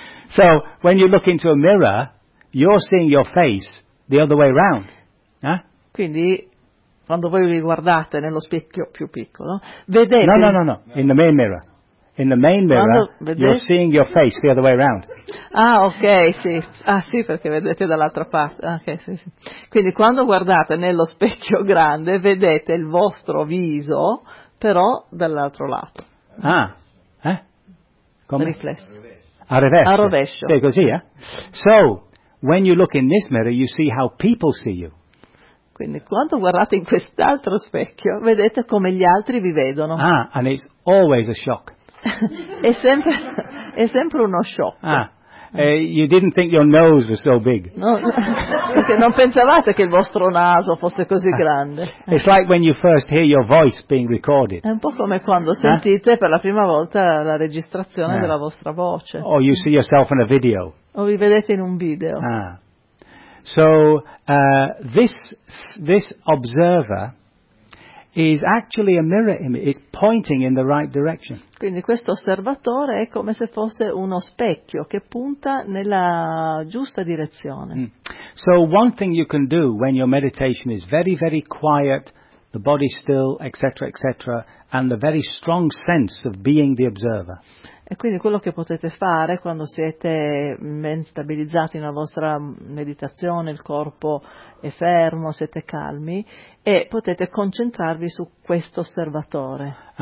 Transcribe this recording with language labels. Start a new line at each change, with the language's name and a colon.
English: So when you look into a mirror, you're seeing your face the other way round.
Italian: Quindi quando voi vi guardate nello specchio più piccolo, vedete.
English: No. In the main mirror. In the main mirror, you're seeing your face the other way around.
Italian: Ah, ok, sì. Ah, sì, perché vedete dall'altra parte. Ok, sì. Quindi quando guardate nello specchio grande, vedete il vostro viso, però dall'altro lato. Come? Riflesso. A rovescio. Sì, così, eh?
English: So, when you look in this mirror, you see how people see you.
Italian: Quindi quando guardate in quest'altro specchio, vedete come gli altri vi vedono.
English: And it's always a shock.
Italian: è sempre uno shock.
English: You didn't think your nose was so big.
Italian: No, perché non pensavate che il vostro naso fosse così grande.
English: It's like when you first hear your voice being recorded.
Italian: È un po' come quando sentite per la prima volta la registrazione della vostra voce.
English: Or you see yourself in a video.
Italian: O vi vedete in un video.
English: So this observer is actually a mirror image. It's pointing in the right direction.
Italian: Quindi questo osservatore è come se fosse uno specchio che punta nella giusta direzione. Mm.
English: So one thing you can do when your meditation is very, very quiet, the body still, etc., etc., and the very strong sense of being the observer.
Italian: E quindi quello che potete fare quando siete ben stabilizzati nella vostra meditazione, il corpo è fermo, siete calmi, e potete concentrarvi su questo osservatore.